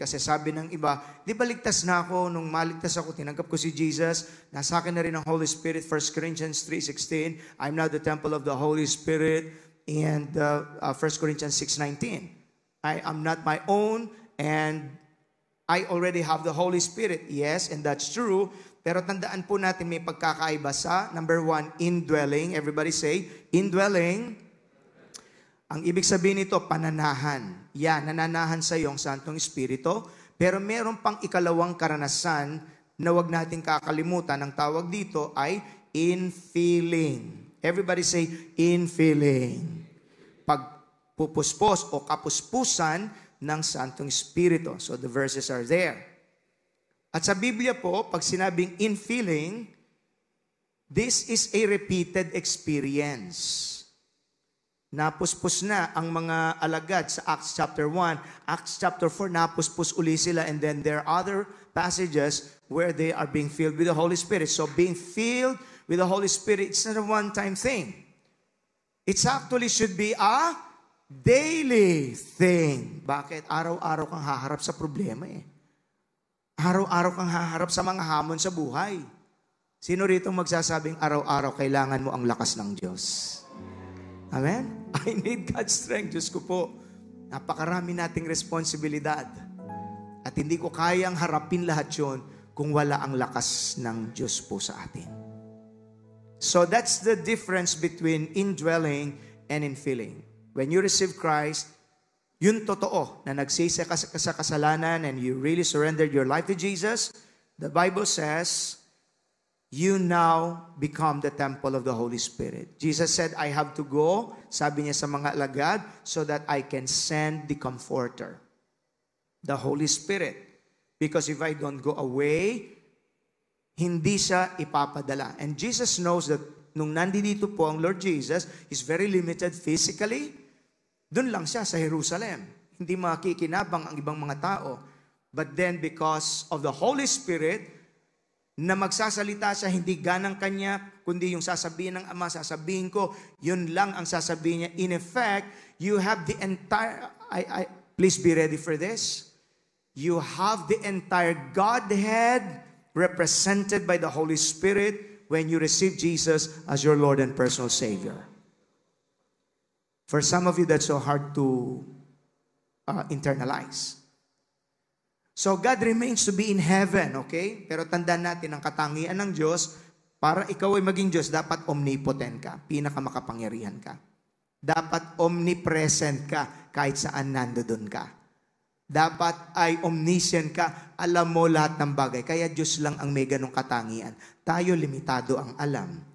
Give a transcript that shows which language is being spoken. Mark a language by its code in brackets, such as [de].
[tl] Kasi sabi ng iba, di ba ligtas na ako, nung maligtas ako, tinanggap ko si Jesus, nasa akin na rin ang Holy Spirit. [en] 1 Corinthians 3:16, I'm now the temple of the Holy Spirit. And 1 Corinthians 6:19, I am not my own and I already have the Holy Spirit. Yes, and that's true. [tl] Pero tandaan po natin may pagkakaiba sa, number 1, indwelling. [en] Everybody say, indwelling. [tl] Ang ibig sabihin nito, pananahan. Yan, nananahan sa iyong Santong Espiritu. Pero meron pang ikalawang karanasan na wag natin kakalimutan. Ang tawag dito ay [en] infilling. Everybody say, infilling. [tl] Pagpupuspos o kapuspusan ng Santong Espiritu. [en] So the verses are there. [tl] At sa Biblia po, pag sinabing [en] infilling, this is a repeated experience. [tl] Napuspos na ang mga alagad sa Acts chapter 1. Acts chapter 4, napuspos uli sila. [en] And then there are other passages where they are being filled with the Holy Spirit. So being filled with the Holy Spirit, it's not a one-time thing. It's actually should be a daily thing. [tl] Bakit? Araw-araw kang haharap sa problema eh. Araw-araw kang haharap sa mga hamon sa buhay. Sino rito magsasabing araw-araw kailangan mo ang lakas ng Diyos? Amen? [en] I need God's strength. [tl] Diyos ko po, napakarami nating responsibilidad. At hindi ko kayang harapin lahat yun kung wala ang lakas ng Diyos po sa atin. [en] So that's the difference between indwelling and infilling. When you receive Christ, [tl] yun totoo na nagsisi ka sa kasalanan [en] and you really surrendered your life to Jesus. The Bible says, you now become the temple of the Holy Spirit. Jesus said, I have to go, [tl] sabi niya sa mga alagad, [en] so that I can send the Comforter, the Holy Spirit. Because if I don't go away, [tl] hindi siya ipapadala. [en] And Jesus knows that [tl] nung nandito po ang Lord Jesus, [en] is very limited physically. [tl] Doon lang siya sa Jerusalem. Hindi makikinabang ang ibang mga tao. [en] But then because of the Holy Spirit, [tl] na magsasalita siya, hindi ganang kanya, kundi yung sasabihin ng Ama, sasabihin ko, yun lang ang sasabihin niya. [en] In effect, you have the entire, please be ready for this. You have the entire Godhead represented by the Holy Spirit when you receive Jesus as your Lord and personal Savior. For some of you, that's so hard to internalize. So God remains to be in heaven, okay? [tl] Pero tandaan natin, ang katangian ng Diyos, para ikaw ay maging Diyos, dapat omnipotent ka, pinakamakapangyarihan ka. Dapat omnipresent ka, kahit saan nandoon ka. Dapat ay omniscient ka, alam mo lahat ng bagay. Kaya Diyos lang ang may ganong katangian. Tayo, limitado ang alam.